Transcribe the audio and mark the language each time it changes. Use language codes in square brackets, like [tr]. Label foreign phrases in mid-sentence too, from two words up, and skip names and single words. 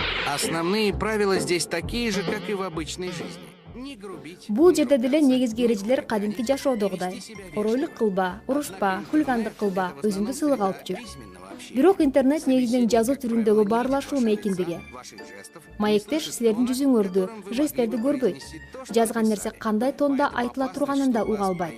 [ru] Основные правила здесь такие же, как и в обычной жизни. Не грубить. [ky] Бул жерде деле негизги эрежелер кадимки жашоодогудай. Оройлук кылба, урушпа, хулигандык кылба, өзүңдү сыйлык алып жүр. Бирок интернет негизинен жазуу түрүндөгү баарлашуу мейкиндиги. Маектеш силердин жүзүңөрдү, жесттерди көрбөйт. Жазган нерсе кандай тонда айтыла турганын да уга албайт.